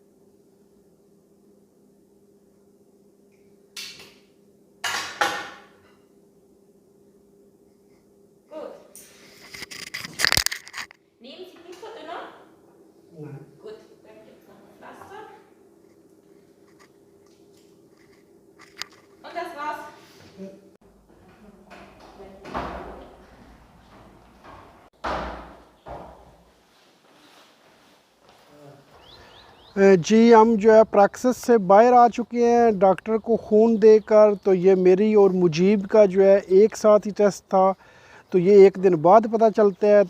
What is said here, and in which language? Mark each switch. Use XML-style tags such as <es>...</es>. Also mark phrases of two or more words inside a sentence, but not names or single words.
<de>Gut. Nehmen Sie Blutverdünner? Nein. Gut, dann gibt es noch ein Pflaster. Und das war's.</de> <ur>جی ہم جو ہے پریکٹس سے باہر آ چکے ہیں ڈاکٹر کو خون دے کر. تو یہ میری اور مجیب کا جو ہے ایک ساتھ ہی ٹیسٹ تھا، تو یہ ایک دن بعد پتا چلتا ہے.</ur>